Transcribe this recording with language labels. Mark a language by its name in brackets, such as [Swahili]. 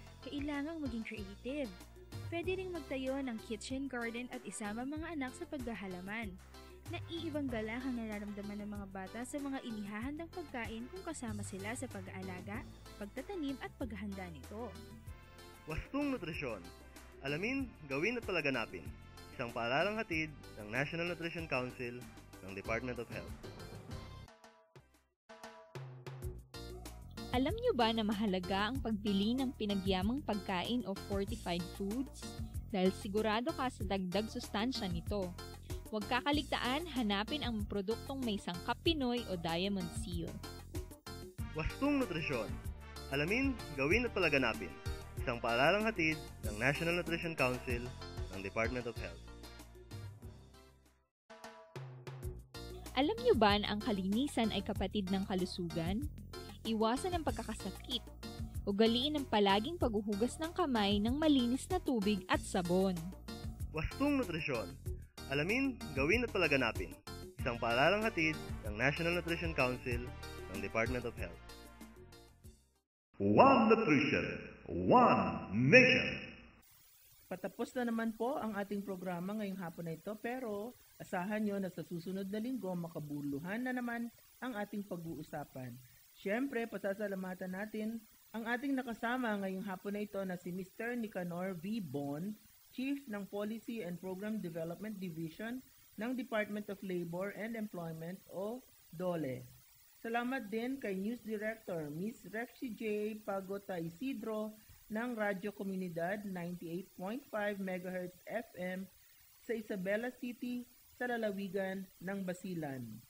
[Filipino] Kailangang maging creative. Pwede ring magtayo ng kitchen garden at isama mga anak sa paghahalaman. Naiibang galang ang nararamdaman ng mga bata sa mga inihahandang pagkain kung kasama sila sa pag-aalaga, pagtatanim at paghahanda nito. Wastong Nutrisyon. Alamin, gawin at palaganapin. Isang paaralang hatid ng National Nutrition Council ng Department of Health. Alam niyo ba na mahalaga ang pagbili ng pinagyamang pagkain o fortified foods? Dahil sigurado ka sa dagdag sustansya nito. Huwag kakaligtaan, hanapin ang produktong may sangkap Pinoy o Diamond Seal. Wastong Nutrisyon. Alamin, gawin at palaganapin. Isang paaralang hatid ng National Nutrition Council ng Department of Health. Alam niyo ba na ang kalinisan ay kapatid ng kalusugan? Iwasan ang pagkakasakit. Ugaliin ang palaging paghuhugas ng kamay ng malinis na tubig at sabon. Wastong Nutrisyon. Alamin, gawin at palaganapin. Isang paaralang hatid ng National Nutrition Council ng Department of Health. [English] One Nutrition, One Nation. [Filipino] Patapos na naman po ang ating programa ngayong hapon na ito, pero asahan nyo na sa susunod na linggo makabuluhan na naman ang ating pag-uusapan. Siyempre, pasasalamatan natin ang ating nakasama ngayong hapon na ito na si Mr. Nicanor V. Bon, Chief ng Policy and Program Development Division ng Department of Labor and Employment o DOLE. Salamat din kay News Director Ms. Rexy J. Pagota Isidro ng Radyo Komunidad 98.5 MHz FM sa Isabela City sa lalawigan ng Basilan.